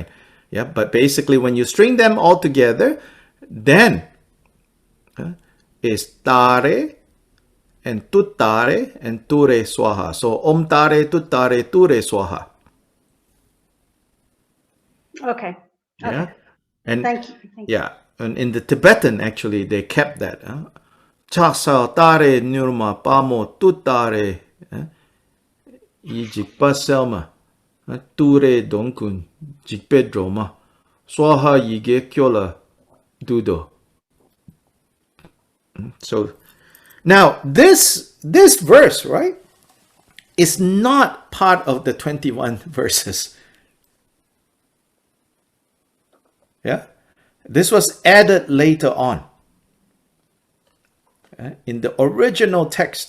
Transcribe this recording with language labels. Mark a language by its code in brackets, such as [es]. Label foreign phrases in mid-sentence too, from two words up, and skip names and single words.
[en] Yeah, but basically when you string them all together, then is Tare and Tuttare and [sa] तुरे स्वाहा. So ॐ तारे तुत्तारे तुरे स्वाहा. [en] Okay. Yeah. And Thank you. Yeah. And in the Tibetan, actually, they kept that. [bo] ཕྱག་འཚལ་སྒྲོལ་མ་མྱུར་མ་དཔའ་མོ། ཏུཏྟཱ་རེ་ཡིས་འཇིགས་པ་སེལ་མ. ཏུ་རེ་དོན་ཀུན་སྦྱིན་པའི་སྒྲོལ་མ. སྭཱ་ཧཱའི་ཡི་གེ་ཁྱོད་ལ་འདུད་དོ. [en] So now this verse, right, is not part of the 21 verses. Yeah, this was added later on in the original text.